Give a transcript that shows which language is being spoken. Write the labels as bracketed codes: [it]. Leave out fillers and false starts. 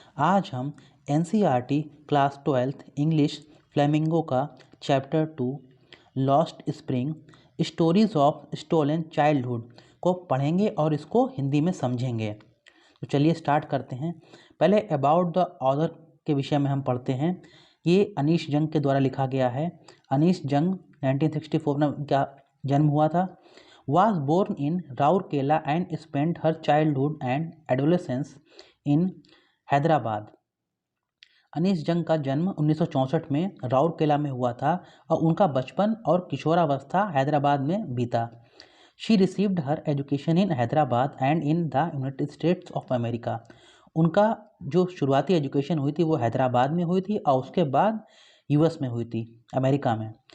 [hi] आज हम NCERT class 12th English flamingo का chapter 2 lost spring stories of stolen childhood को पढ़ेंगे और इसको हिंदी में समझेंगे। तो चलिए स्टार्ट करते हैं। पहले अबाउट द ऑथर के विषय में हम पढ़ते हैं। ये अनीश जंग के द्वारा लिखा गया है। अनीश जंग 1964 में इनका जन्म हुआ था। [en] Was born in Rourkela and spent her childhood and adolescence in Hyderabad. [hi] Anees जंग का जन्म 1964 में राउरकेला में हुआ था और उनका बचपन और किशोरावस्था हैदराबाद में बीता। [en] She received her education in Hyderabad and in the United States of America. [hi] उनका जो शुरुआती एजुकेशन हुई थी वो हैदराबाद में हुई थी और उसके बाद यूएस में हुई थी, अमेरिका में।